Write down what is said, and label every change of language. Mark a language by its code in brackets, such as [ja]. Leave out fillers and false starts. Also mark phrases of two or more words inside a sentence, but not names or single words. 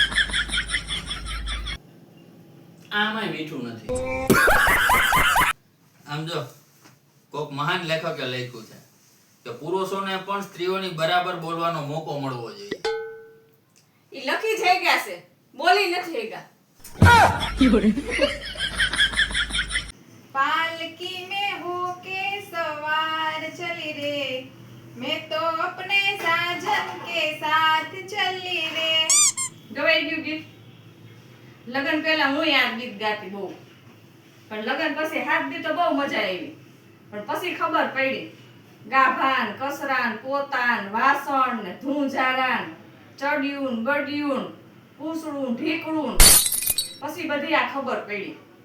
[gu] આમાંય મીઠું નથી આમ જો કોક મહાન લેખકે લખ્યું છે કે પુરુષોને પણ સ્ત્રીઓની બરાબર બોલવાનો મોકો મળવો જોઈએ ઈ લખી જઈ ગયા છે બોલી નથી ગયા [hi] पालकी में होके सवार चली रे मैं तो अपने साजन के साथ चली रे [gu] ગવાઈ ગયું ગીત લગન પહેલા હું આ ગીત ગાતી બહુ પણ લગન પછી હાથ દી તો બહુ મજા આવી પણ પછી ખબર પડી ગાભાન કસરાન પોતાન વાસણ ને ધૂંઝારાન ચડ્યું બડ્યું પૂસડું ઢીકડું પછી બધી આ ખબર પડી